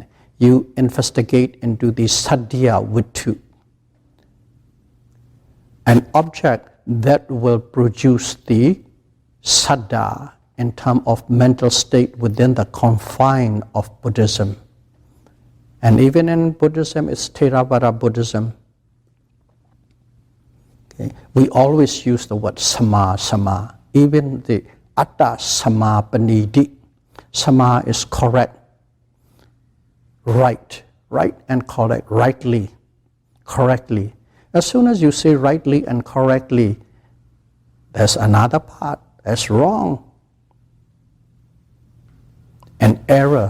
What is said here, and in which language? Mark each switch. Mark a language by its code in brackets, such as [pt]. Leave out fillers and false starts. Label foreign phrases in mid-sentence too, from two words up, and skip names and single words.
[en] You investigate into the [pi] satya vittu, [en] an object that will produce the saddha in terms of mental state within the confine of Buddhism. And even in Buddhism, it's Theravada Buddhism. Okay? We always use the word sama. Even the [pi] atta samapanidi. [en] Sama is correct, right and correct, rightly, correctly. As soon as you say rightly and correctly, there's another part that's wrong, an error.